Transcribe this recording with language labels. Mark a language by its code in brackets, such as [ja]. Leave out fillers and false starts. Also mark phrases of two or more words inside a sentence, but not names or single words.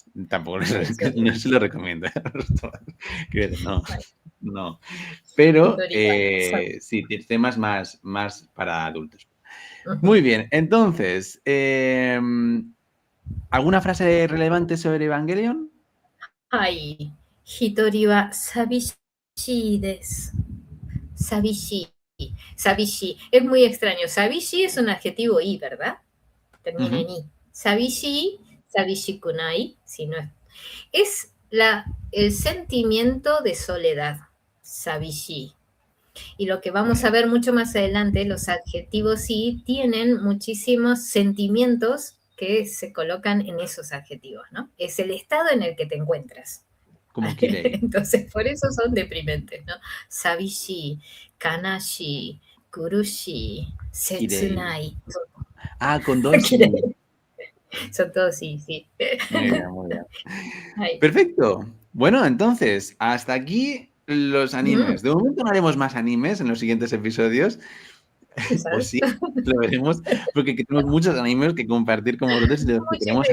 [es] Tampoco no seguro. se lo recomiendo. Creo que no, no. Pero Doraemon. sí, temas más para adultos. Muy bien, entonces, ¿alguna frase relevante sobre Evangelion? [ja] はい。一人は寂しいです。寂しい。寂しい. [es] Es muy extraño. 寂しい es un adjetivo y, ¿verdad? Termina en Ujú. i. [ja] 寂しい, 寂しくない, [es] si no es el sentimiento de soledad. [ja] 寂しい. [es] Y lo que vamos a ver mucho más adelante, los adjetivos sí tienen muchísimos sentimientos que se colocan en esos adjetivos, ¿no? Es el estado en el que te encuentras. Como Kirei. Entonces, por eso son deprimentes, ¿no? [ja] 寂しい、悲しい、苦しい, [es] Kirei. setsunai. Ah, con dos i. Son todos sí, sí. Muy bien, muy bien. Ay. Perfecto. Bueno, entonces, hasta aquí los Mm, animes. De momento no haremos más animes en los siguientes episodios. O quizás. sí, lo veremos, porque tenemos muchos animes que compartir con vosotros y de los que queremos